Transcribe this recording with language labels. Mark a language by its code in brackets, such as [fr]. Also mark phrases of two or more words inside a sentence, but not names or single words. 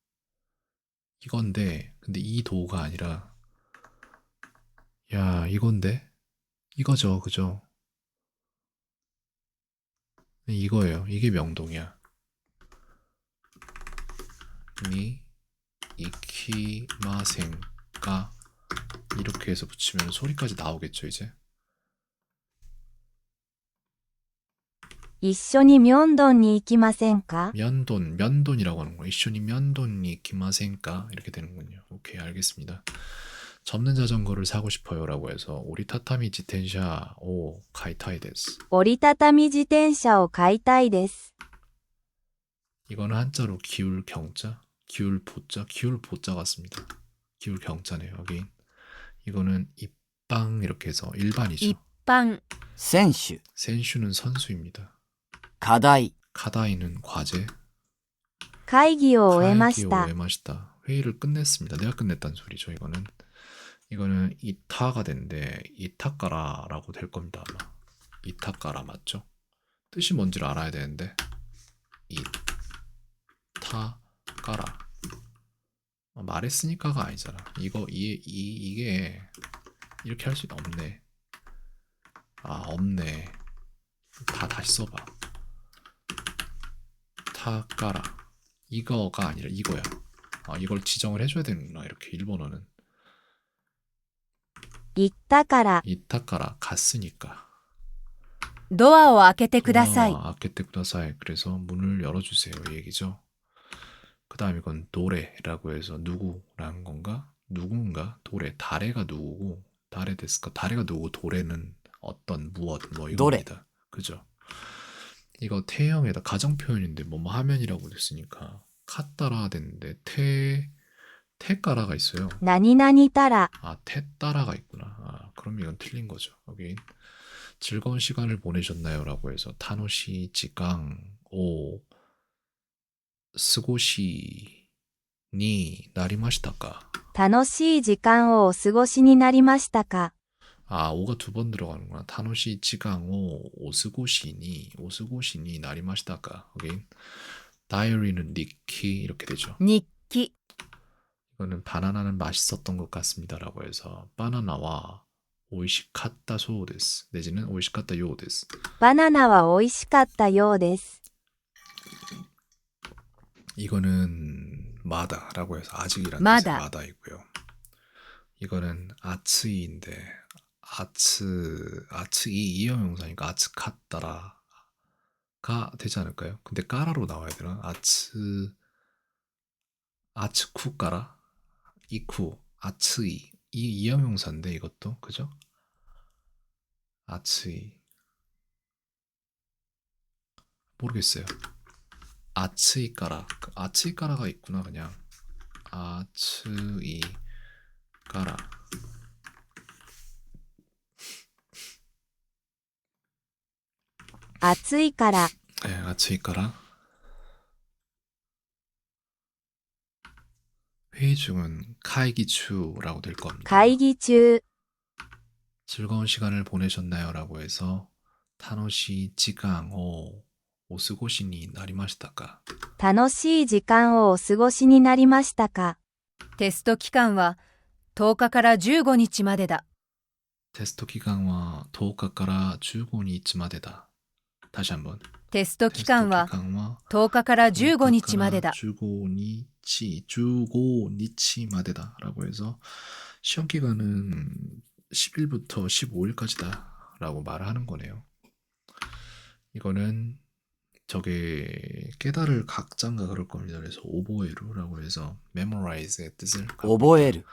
[ko] 이건데 근데 이 도가 아니라 야 이건데 이거죠, 그죠? 이거예요. 이게 명동이야. [ja] に行きませんか [ko] 이렇게 해서 붙이면 소리까지 나오겠죠 이제. [ja] 一緒にミョンドンに行きませんか [ko] 면돈이라고 하는 거예요. [ja] 一緒にミョンドンに行きませんか [ko] 이렇게 되는군요. 오케이, 알겠습니다. 접는 자전거를 사고 싶어요라고 해서 [ja] 折りたたみ自転車を買いたいです. 折りたたみ自転車を買いたいです。 [ko] 이거는 한자로 기울 경자, 기울 보자, 기울 보자 같습니다. 기울 경자네요. 여기 이거는 입방 이렇게 해서 일반이죠. [ja] 一般、選手、 [ko] 센슈는 선수입니다. [ja] 課題、 [ko] 카다이는 과제. [ja] 会議を終えまし会議をた。終えました. [ko] 회의를 끝냈습니다. 내가 끝냈다는 소리죠. 이거는 이타가 되는데 이타까라라고 될 겁니다. 아마 이타까라 맞죠? 뜻이 뭔지를 알아야 되는데 이타까라 말했으니까가 아니잖아. 이게 이렇게 할 수 없네. 아 없네. 다시 써봐. 타까라 이거가 아니라 이거야. 아 이걸 지정을 해줘야 되는구나. 이렇게 일본어는 [ja] 行ったから、 [ko] 이타까라 갔으니까. [ja] ドアを開けてください。開けてください. [ko] 그래서 문을 열어주세요 이 얘기죠. 그 다음 이건 도레라고 해서 누구라는 건가? 누군가? 도레. 다레가 누구고 [ja] 誰ですか? [ko] 다레가 누구고 도레는 어떤 무엇 뭐 이겁니다. 그죠? 이거 태형에다 가정 표현인데 뭐 하면이라고 됐으니까 카따라 됐는데 테까라가 있어요. [ja] 何々たら、 [ko] 아, 테따라가 있구나. 아, 그럼 이건 틀린 거죠. 여기 즐거운 시간을 보내셨나요? 라고 해서 [ja] 楽しい時間を過ごしになりましたか. 楽しい時間をお過ごしになりましたか [ko] 아, 오가 두 번 들어가는구나. [ja] 楽しい時間をお過ごしになりましたか. [ko] 여기 다이어리는 니키 이렇게 되죠. [ja] 日記、 [ko] 이거는 바나나는 맛있었던 것 같습니다라고 해서 [ja] バナナは美味しかったそうです [ko] 내지는 [ja] 美味しかったようです. バナナは美味しかったようです。 [ko] 이거는 마다라고 해서 아직이라는 마다. 뜻의 마다이고요. 이거는 아츠이인데 아츠이 이형용사니까 아츠카따라가 되지 않을까요? 근데 까라로 나와야 되나? [ja] 暑くから行く [ko] 아츠이 이 이형용사인데 이것도 그죠? 아츠이 모르겠어요. 아츠이까라가 있구나. 그냥 아츠이까라. [ja] 暑いから、 [ko] 네, 아츠이까라. 회의 중은 카이기추라고 될 겁니다. [ja] 会議中、 [ko] 즐거운 시간을 보내셨나요? 라고 해서 [ja] 楽しい時間お過ごしになりましたか. 楽しい時間をお過ごしになりましたかテスト期間は10日から15日までだ。 [ko] 테스트 기간은 [ja] 10日から 15日までだ. [ko] 다시 한번. [ja] テスト期間は [ko] 테스트 기간은 [ja] 10 日から15日までだ。 15日までだ [ko] 라고 해서 시험 기간은 10일부터 15일까지다 라고 말을 하는 거네요. 이거는 저게 깨달을 각자인가 그럴 겁니다. 그래서 오보에루라고 해서 memorize의 뜻을 [ja] 覚える、